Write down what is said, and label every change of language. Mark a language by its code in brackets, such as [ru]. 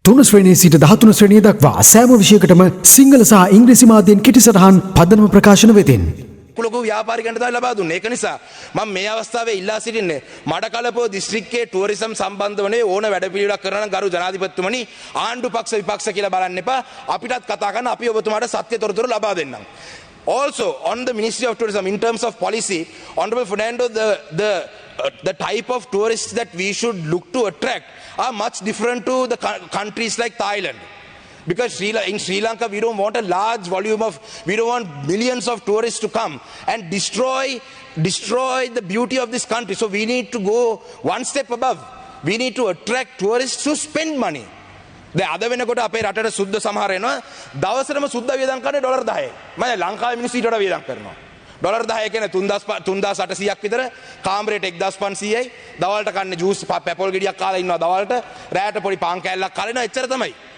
[si] 3 ශ්‍රේණියේ සිට 13 ශ්‍රේණිය දක්වා සෑම විෂයකටම සිංහල සහ ඉංග්‍රීසි මාධ්‍යයෙන් කෙටිසටහන් පදනම ප්‍රකාශන වෙතින් ලොකු ව්‍යාපාරිකයන්ට තමයි ලබා දුන්නේ. ඒක නිසා මම මේ අවස්ථාවේ ඉල්ලා සිටින්නේ මඩකලපුව දිස්ත්‍රික්කයේ ටුවරිසම් සම්බන්ධවනේ ඕන වැඩපිළිවෙලක් කරන ගරු ජනාධිපතිතුමනි ආණ්ඩු පක්ෂ විපක්ෂ කියලා බලන්න එපා. අපිටත් කතා කරන්න අපි ඔබතුමාට සත්‍ය තොරතුරු ලබා දෙන්නම්. [en] Also on the Ministry of Tourism in terms of policy, Honorable Fernando, the type of tourists that we should look to attract are much different to the countries like Thailand. Because in Sri Lanka, we don't want a large volume of, we don't want millions of tourists to come and destroy the beauty of this country. So we need to go one step above. We need to attract tourists who spend money. [si] දැන් අද වෙනකොට අපේ රටට සුද්ධ සමහර එනවා දවසටම සුද්ධ වියදම් කරන්නේ ඩොලර් 10. මම ලංකාවේ මිනිස්සු ඊට වඩා වියදම් කරනවා. ඩොලර් 10 කියන්නේ 3800ක් විතර, කාමරේට 1500යි. දවල්ට කන්නේ ජූස් පැපොල් ගෙඩියක් කාලා ඉන්නවා දවල්ට. රැයට පොඩි පාන් කෑල්ලක් කාලා ඉන්නවා. එච්චර තමයි.